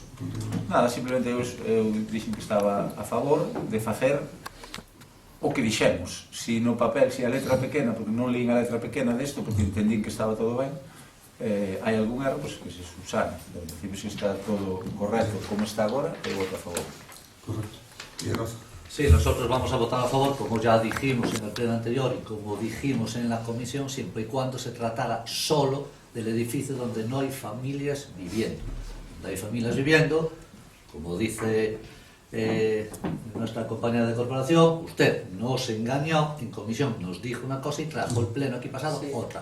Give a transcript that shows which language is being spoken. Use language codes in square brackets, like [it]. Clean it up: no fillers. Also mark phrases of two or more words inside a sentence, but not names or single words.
[gl] Nada, simplemente eu dixen que estaba a favor de facer o que dixemos. Si no papel, si a letra pequena, porque non lín a letra pequena desto, porque entendín que estaba todo ben, hai algún erro, pois que se subsane. En principio, se está todo correcto como está agora, eu voto a favor. [es] Correcto. Y Rafa. Sí, nosotros vamos a votar a favor, como ya dijimos en el pleno anterior y como dijimos en la comisión, siempre y cuando se tratara solo del edificio donde no hay familias viviendo. Donde hay familias viviendo, como dice nuestra compañera de corporación, usted nos engañó, en comisión nos dijo una cosa y trajo el pleno aquí pasado otra.